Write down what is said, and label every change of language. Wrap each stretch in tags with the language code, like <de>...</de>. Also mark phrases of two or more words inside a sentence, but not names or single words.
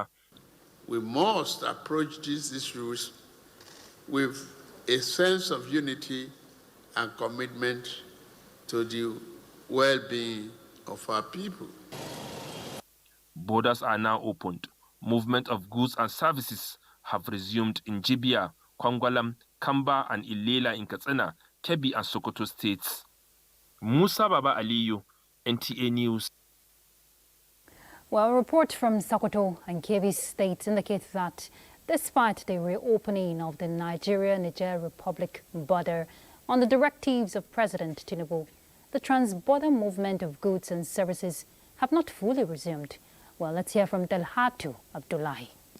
<en>We must approach these issues with a sense of unity and commitment to the well-being of our people. Borders are now opened. Movement of goods and services have resumed in Jibia, Kwangwalam, Kamba, and Ilela in Katsina, Kebbi, and Sokoto states. Musa Baba Aliyu, NTA News. Well, a report from Sokoto and Kebbi states indicates that despite the reopening of the Nigeria-Niger Republic border on the directives of President Tinubu, the trans-border movement of goods and services have not fully resumed. Well, let's hear from Delhatu Abdullahi.</en>